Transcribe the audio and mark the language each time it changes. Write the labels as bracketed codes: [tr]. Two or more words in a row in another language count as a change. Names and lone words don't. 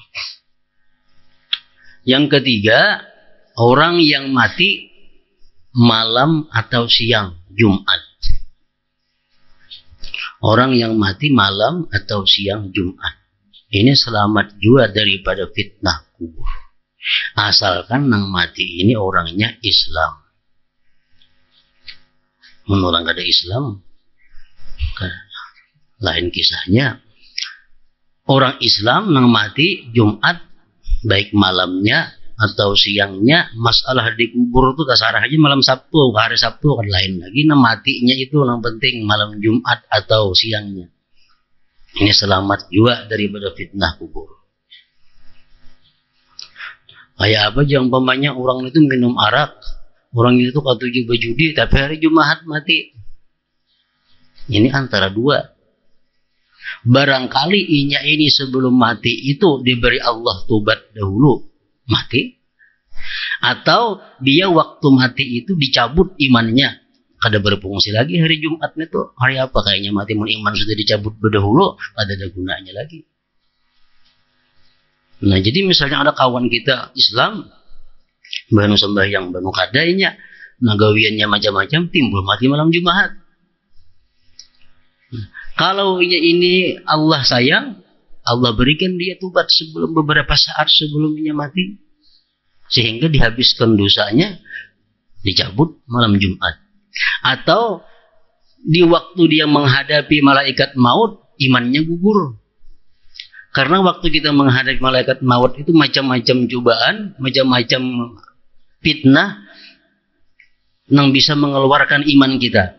[id] Yang ketiga, orang yang mati malam atau siang Jumat. Orang yang mati malam atau siang Jumat. Ini selamat juga daripada fitnah kubur. [bjn] Asalkan nang mati ini orangnya Islam. Menurut kada Islam, lain kisahnya. Orang Islam nang mati Jumat, baik malamnya atau siangnya, masalah di kubur itu tasarah aja malam Sabtu, hari Sabtu kan lain lagi. [id] Nah matinya itu yang penting malam Jumat atau siangnya. Ini selamat juga daripada fitnah kubur. Kayak apa aja umpamanya orang itu minum arak, orang itu katuju berjudi, tapi hari Jumat mati. Ini antara dua. [bjn] Barangkali inya ini sebelum mati itu diberi Allah tobat dahulu, mati. [id] Atau dia waktu mati itu dicabut imannya, kada berfungsi lagi hari Jumatnya tuh. Hari apa kayaknya mati, [bjn] mun iman sudah dicabut berdahulu, kada ada gunanya lagi. Nah jadi misalnya ada kawan kita Islam, banu sembahyang, banu kadainya, nagawiannya macam-macam, timbul mati malam Jumat. [id] Kalau ini Allah sayang, Allah berikan dia tobat sebelum beberapa saat sebelumnya mati, sehingga dihabiskan dosanya, dicabut malam Jumat. Atau di waktu dia menghadapi malaikat maut, imannya gugur. Karena waktu kita menghadapi malaikat maut itu macam-macam cobaan, macam-macam fitnah yang bisa mengeluarkan iman kita.